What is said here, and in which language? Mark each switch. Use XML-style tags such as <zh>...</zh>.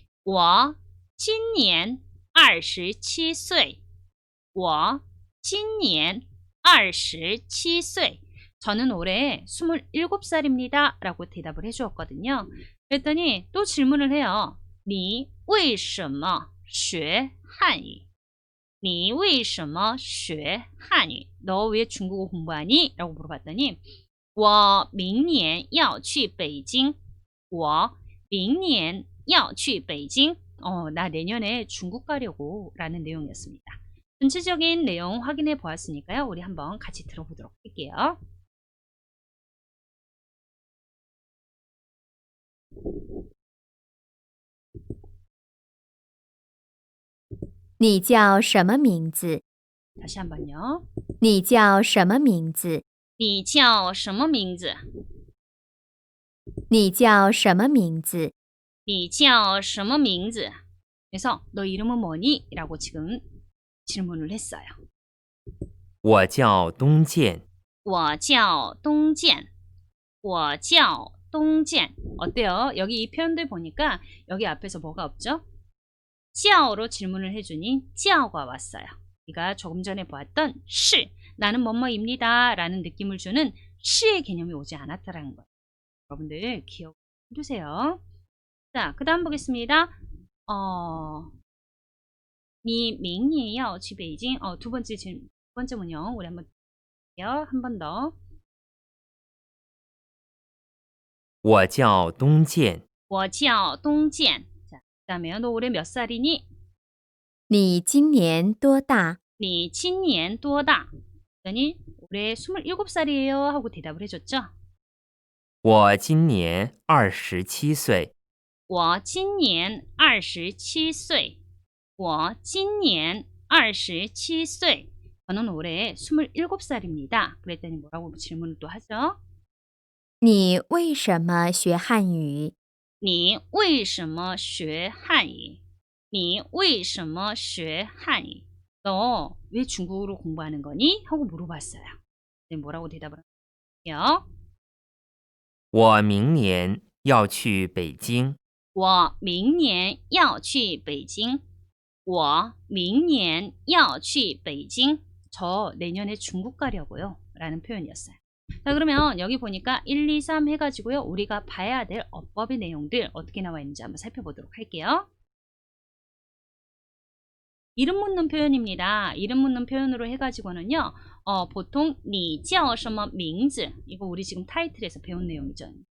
<zh>我今年27岁我今年27岁</zh> <ko>저는 올해 27살입니다. 라고 대답을 해주었거든요. 그랬더니 또 질문을 해요.</ko> <zh>你为什么学汉语? 你为什么学汉语?</zh> <ko>너 왜 중국어 공부하니? 라고 물어봤더니</ko> <zh>我明年要去北京我明年要去北京</zh> <ko>나 내년에 중국 가려고 라는 내용이었습니다. 전체적인 내용 확인해 보았으니까요. 우리 한번 같이 들어보도록 할게요.</ko> <zh>你叫什么名字？</zh> <ko>다시 한번요.</ko> <zh>你叫什么名字？你叫什么名字? 你叫什么名字？你叫什么名字?그래서</zh> <ko>너 이름은 뭐니? 라고 지금 질문을 했어요.</ko> <zh>我叫东建。我叫东建我叫东建</zh> <ko>어때요? 여기 이 표현들 보니까 여기 앞에서 뭐가 없죠? 叫로 질문을 해주니 叫가 왔어요. 우리가 조금 전에 보았던 是 나는 뭐뭐입니다 라는 느낌을 주는 是의 개념이 오지 않았다라는 거예요. 여러분들 기억해두세요. 자, 그 다음 보겠습니다.</ko> <zh>你明年要去北京</zh> <ko>두 번째 문형 우리 한번 볼게요. 한 번 더.</ko> <zh>我叫东建。我叫东建</zh> <ko>자, 그 다음에요. 너 올해 몇 살이니?</ko> <zh>你今年多大？你今年多大?</zh> <ko>그랬더니 올해 27살이에요 하고 대답을 해줬죠.</ko> <zh>我今年27岁。我今年27岁我今年27岁</zh> <ko>저는 올해 27살입니다. 그랬더니 뭐라고 질문을 또 하죠?</ko> <zh>你为什么学汉语？你为什么学汉语?你为什么学汉语?</zh> <ko>너 왜 중국어로 공부하는 거니? 하고 물어봤어요. 네, 뭐라고 대답을 할게요?</ko> <zh>我明年要去北京。我明年要去北京我明年要去北京</zh> <ko>저 내년에 중국 가려고요 라는 표현이었어요. 자, 그러면 여기 보니까 1, 2, 3 해가지고요 우리가 봐야 될 어법의 내용들 어떻게 나와 있는지 한번 살펴보도록 할게요. 이름 묻는 표현입니다. 이름 묻는 표현으로 해가지고는요 보통</ko> <zh>你叫什么名字</zh> <ko>이거 우리 지금 타이틀에서 배운 내용이죠.</ko>